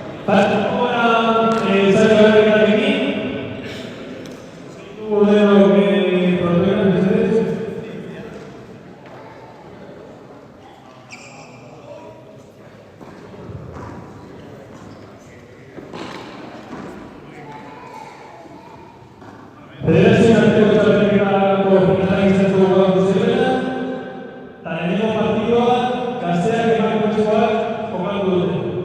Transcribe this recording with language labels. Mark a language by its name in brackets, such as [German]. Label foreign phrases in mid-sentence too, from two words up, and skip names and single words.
[Spanish] Ahora, Sara Gabriel, tú de lo que propongan ustedes. [Basque] Federazio arteko txapelketako finalak izango gaur zirela, eta lehenengo partidua gazteak emakumezkoak jokatu dute.